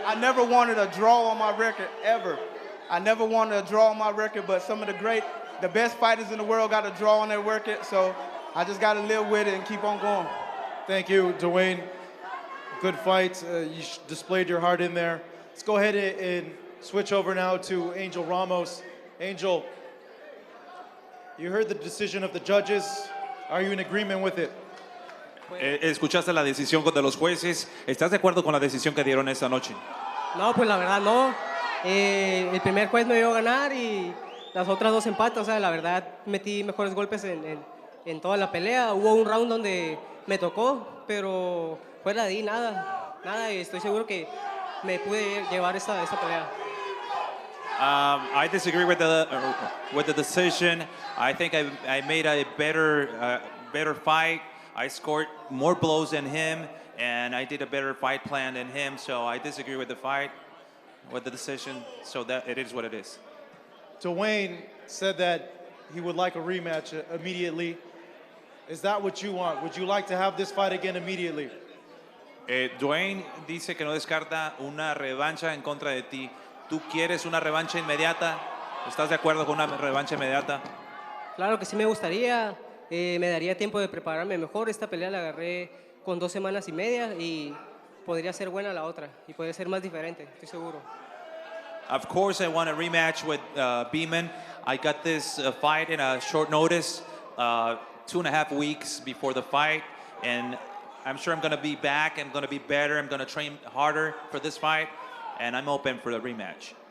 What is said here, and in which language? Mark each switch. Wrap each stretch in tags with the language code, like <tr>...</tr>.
<en>I never wanted a draw on my record, ever. I never wanted a draw on my record, but some of the best fighters in the world got a draw on their record, so I just got to live with it and keep on going. Thank you, Dewayne. Good fight. You displayed your heart in there. Let's go ahead and switch over now to Angel Ramos. Angel, you heard the decision of the judges. Are you in agreement with it?</en> <es>¿Escuchaste la decisión de los jueces? ¿Estás de acuerdo con la decisión que dieron esta noche? No, pues la verdad no. El primer juez me dio a ganar y las otras dos empates. O sea, la verdad metí mejores golpes en toda la pelea. Hubo un round donde me tocó, pero fuera de ahí nada. Y estoy seguro que me pude llevar esta pelea.</es> <en>I disagree with the decision. I think I made a better fight. I scored more blows than him, and I did a better fight plan than him. So I disagree with the decision. So that it is what it is. Dewayne said that he would like a rematch immediately. Is that what you want? Would you like to have this fight again immediately?</en> <es>Dewayne dice que no descarta una revancha en contra de ti. ¿Tú quieres una revancha inmediata? ¿Estás de acuerdo con una revancha inmediata? Claro que sí me gustaría. Me daría tiempo de prepararme mejor. Esta pelea la agarré con 2 semanas y media y podría ser buena la otra y podría ser más diferente, estoy seguro.</es> <en>Of course, I want a rematch with Beeman. I got this fight in a short notice, 2.5 weeks before the fight, and I'm sure I'm going to be back. I'm going to be better. I'm going to train harder for this fight, and I'm open for the rematch.</en>